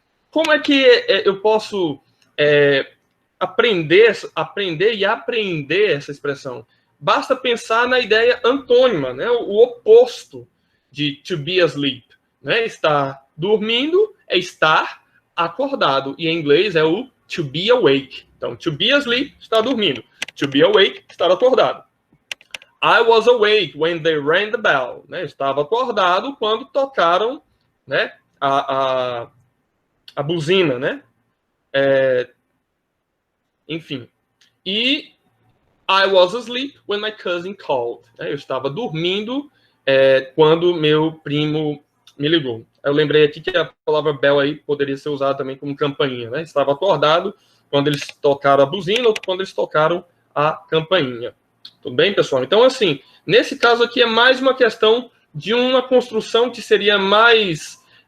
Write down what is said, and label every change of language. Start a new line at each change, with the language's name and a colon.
Portuguese: Como é que eu posso aprender e apreender essa expressão? Basta pensar na ideia antônima, né? O oposto de to be asleep. Né? Estar dormindo é estar acordado. E em inglês é o to be awake. Então, to be asleep, está dormindo.
English: To be awake,
Portuguese: estar acordado.
English: I was awake when they rang the bell.
Portuguese: Né? Estava acordado quando tocaram, né, a buzina, né? Enfim. E
English: I was asleep when my cousin called.
Portuguese: Eu estava dormindo quando meu primo me ligou. Eu lembrei aqui que a palavra bell aí poderia ser usada também como campainha, né? Estava acordado quando eles tocaram a buzina ou quando eles tocaram a campainha. Tudo bem, pessoal? Então, assim, nesse caso aqui é mais uma questão de uma construção que seria mais